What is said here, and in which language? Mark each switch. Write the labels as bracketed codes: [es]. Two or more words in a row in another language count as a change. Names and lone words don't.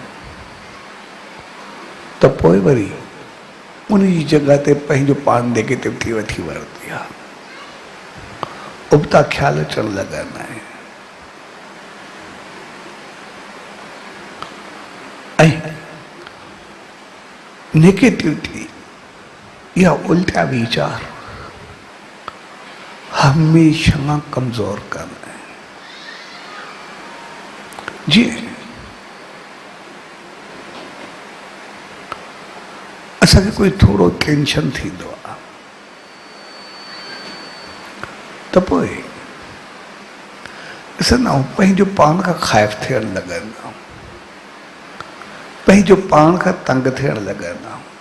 [sd] तो पोइ वरी उन जी जगह ते पंहिंजो पाण नेगेटिविटी वठी वरती आहे, उबता ख्याल अचण लॻंदा आहिनि ऐं नेगेटिविटी या उल्टा विचार हमेशा कमजोर कंदा आहिनि। जी असांखे कोई थोड़ो टेंशन थींदो आहे तो पोइ ॾिसंदा आहियूं पंहिंजो पाण खां ख़ाइफ़ थियण लॻंदा आहियूं, पंहिंजो पाण खां तंग थियण लॻंदा आहियूं,